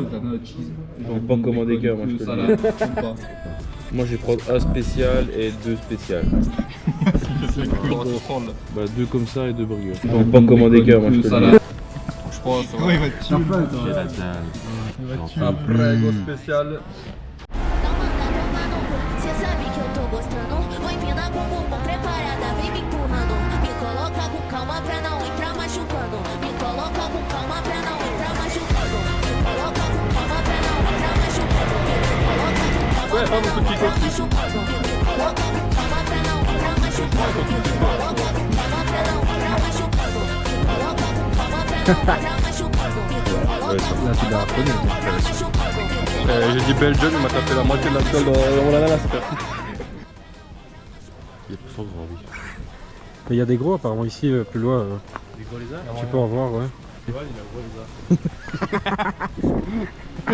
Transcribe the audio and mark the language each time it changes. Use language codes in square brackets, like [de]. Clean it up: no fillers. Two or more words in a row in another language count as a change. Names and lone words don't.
[fr] Je vais pas commander qu'un, moi je peux le dire. Moi je vais prendre un spécial et 2 spéciales. Bah 2 comme ça et 2 burgers. Je vais pas commander qu'un, moi je peux le dire. Je pense. Après, go spécial. [pt] Cê sabe que eu tô gostando. Vou empinar com o bumbum preparada, vem me empurrando. Me coloca com calma pra não entrar machucando. Me coloca com calma pra não entrar machucando. Me coloca com calma pra não entrar machucando. Me coloca com calma pra não entrar machucando. Me coloca com calma pra não entrar machucando. Me coloca com calma pra não entrar machucando. Me coloca com calma pra não entrar machucando. [fr] Là, tu l'as reconnu. J'ai dit Belgium, il m'a tapé la moitié de la gueule dans mon ananas. Il y a plus fort grand, oui. Mais il y a des gros apparemment ici, plus loin. Des gros lézards? Tu peux en voir, ouais. Ouais, il a un gros lézard.